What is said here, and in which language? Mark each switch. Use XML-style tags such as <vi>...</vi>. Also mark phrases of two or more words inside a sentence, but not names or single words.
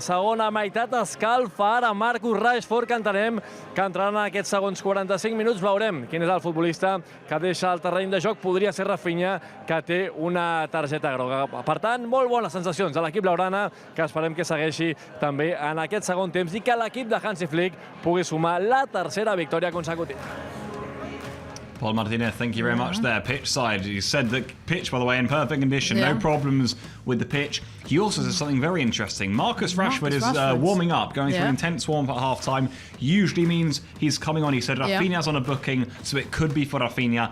<ca>Segona meitat escalfa ara Marcus Rashford, que entenem que entrarà en aquests segons 45 minuts. Veurem quin és el futbolista que deixa el terreny de joc. Podria ser Rafinha, que té una targeta groga. Per tant, molt bones sensacions de l'equip blaugrana, que esperem que segueixi també en aquest segon temps i que l'equip de Hansi Flick pugui sumar la 3ª victòria consecutiva.</ca> <en>Paul Martinez, thank you very much there. Pitch side, you said the pitch, by the way, in perfect condition, no problems with the pitch. He also says something very interesting. Marcus Rashford is warming up, going through an intense warm-up at half-time. Usually means he's coming on. He said Rafinha's on a booking, so it could be for Rafinha.</en>